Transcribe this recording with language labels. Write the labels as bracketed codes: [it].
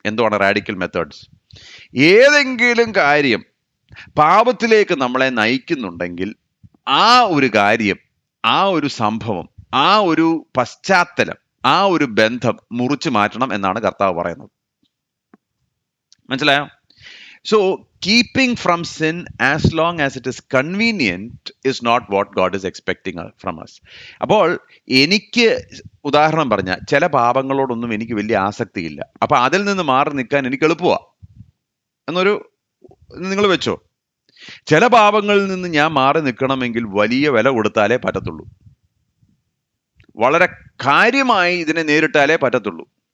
[ml] എന്തുവാണ് radical methods? ഏതെങ്കിലും കാര്യം പാപത്തിലേക്ക് നമ്മളെ നയിക്കുന്നുണ്ടെങ്കിൽ ആ ഒരു കാര്യം, ആ ഒരു സംഭവം, ആ ഒരു പശ്ചാത്തലം, ആ ഒരു ബന്ധം മുറിച്ചു മാറ്റണം എന്നാണ് കർത്താവ് പറയുന്നത്. മനസ്സിലായോ? [en] So, keeping from sin as long as it is convenient is not what God is expecting from us. [ml] അപ്പോൾ എനിക്ക് ഉദാഹരണം പറഞ്ഞാൽ ചില പാപങ്ങളോടൊന്നും എനിക്ക് വലിയ ആസക്തിയില്ല. അപ്പൊ അതിൽ നിന്ന് മാറി നിൽക്കാൻ എനിക്ക് എളുപ്പമാ എന്നൊരു നിങ്ങൾ വെച്ചോ. ചില പാപങ്ങളിൽ നിന്ന് ഞാൻ മാറി നിൽക്കണമെങ്കിൽ വലിയ വില കൊടുത്താലേ പറ്റത്തുള്ളൂ, വളരെ കാര്യമായി ഇതിനെ നേരിട്ടാലേ പറ്റത്തുള്ളൂ.